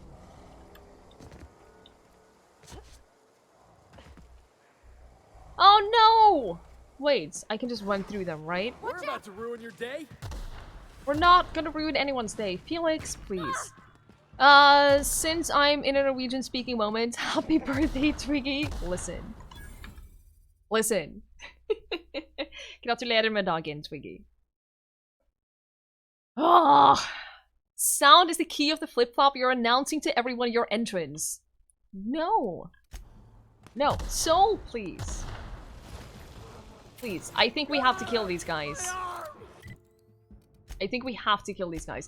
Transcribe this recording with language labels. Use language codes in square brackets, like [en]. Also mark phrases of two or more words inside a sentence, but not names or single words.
[en] Oh no! Wait, I can just run through them, right? We're about to ruin your day. We're not gonna ruin anyone's day. Felix, please. Since I'm in a Norwegian speaking moment, happy birthday, Twiggie. Listen. Listen. [no] Gratulerer med dagen, Twiggie. [en] Oh, sound is the key of the flip-flop. You're announcing to everyone your entrance. No. No. Soul, please. Please. I think we have to kill these guys. I think we have to kill these guys.